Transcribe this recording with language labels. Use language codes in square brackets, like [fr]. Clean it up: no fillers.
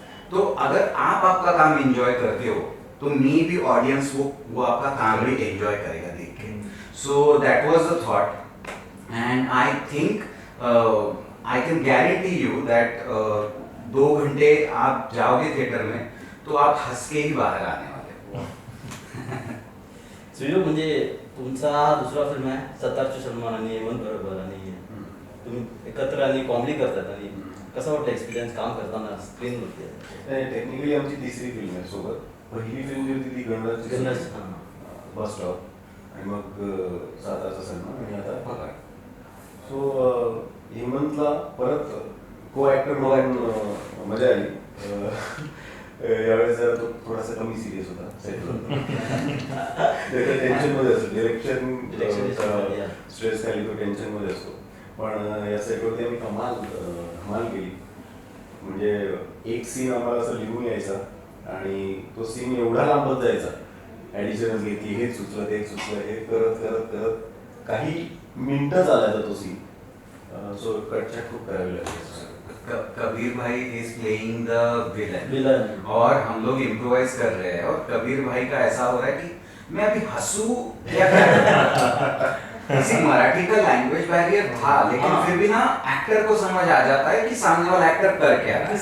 [hi] तो अगर आप आपका काम एंजॉय करते हो तो मे बी ऑडियंस वो आपका काम भी एंजॉय करेगा देख के। [en] so that was the thought and I think I can guarantee you that [hi] 2 घंटे आप जाओगे थिएटर में तो आप हंस के ही बाहर आने वाले। [mr] सुयो म्हणजे तुमचा हा दुसरा फिल्म आहे, सत्तारच्या सलमान आणि हेमंत बरोबर, आणि तुम्ही एकत्र आणि कॉमेडी करतात, आणि कसं वाटतं एक्सपिरियन्स काम करताना स्क्रीनवरती? टेक्निकली आमची तिसरी फिल्म आहे सोबत. पहिली फिल्म जी होती ती गणराज बस स्टॉप आणि मग सातारचा सलमान आणि आता पगार. सो हेमंतला परत को ॲक्टर म्हणून मजा आली. यावेळेस जरा तो थोडासा कमी सिरियस होता सेटवर. त्याच्या टेन्शनमध्ये असतो, डिरेक्शन स्ट्रेस खाली तो टेन्शनमध्ये असतो. पण या सेटवरती आम्ही धमाल केली. म्हणजे एक सीन आम्हाला असं लिहून यायचा आणि तो सीन एवढा लांबत जायचा, ॲडिशनच घेतली, हेच सुचलं ते सुचलं, हे करत करत करत काही मिनिटं चालायचा तो सीन. सो कटछाट खूप करावी लागली. [hi] कबीर भाई [en] is playing the villain [hi] और हम लोग इम्प्रोवाइज कर रहे हैं और कबीर भाई का ऐसा हो रहा है कि मैं अभी हंसूं या किसी मराठी का लैंग्वेज बैरियर था, लेकिन फिर भी ना एक्टर को समझ आ जाता है कि सामने वाला एक्टर कर क्या रहा है।